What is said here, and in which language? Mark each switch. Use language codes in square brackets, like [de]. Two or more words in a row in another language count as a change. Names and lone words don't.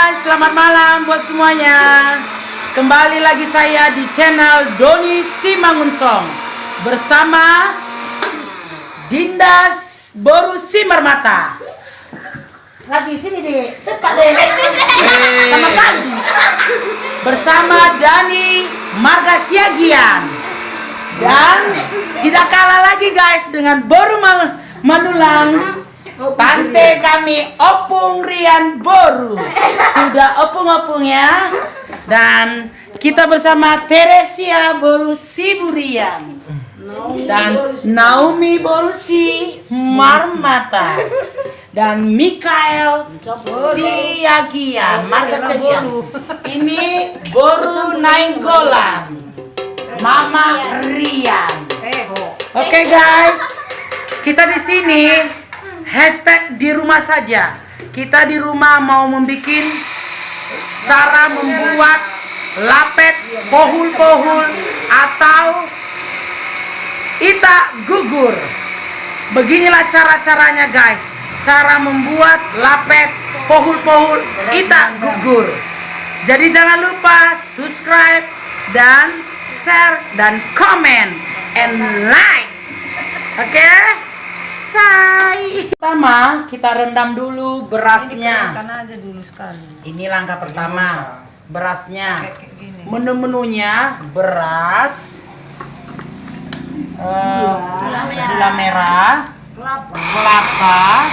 [id] selamat malam buat semuanya. Kembali lagi saya di channel Doni Simangunsong bersama Dinda Boru Simarmata. Lagi sini deh, cepat deh. Sama kali. Bersama Dani Marga Siagian. Dan tidak kalah lagi guys dengan Boru Manulang. Tante kami Opung Rian Boru sudah opung-opung ya. Dan kita bersama Teresia Boru Siburian dan Naomi Boru Simarmata dan Mikael Siagian Marga Siagian. Ini Boru Nainggolan Mama Rian. Oke guys, kita di sini hashtag di rumah saja. Kita di rumah mau membuat cara membuat lapet pohul-pohul atau ita gugur. Beginilah cara-caranya guys. Cara membuat lapet pohul-pohul ita gugur. Jadi jangan lupa subscribe dan share dan [en] comment and like. [id] Oke? Pertama kita rendam dulu berasnya. Ini langkah pertama, berasnya. Menu-menunya beras, gula merah, kelapa.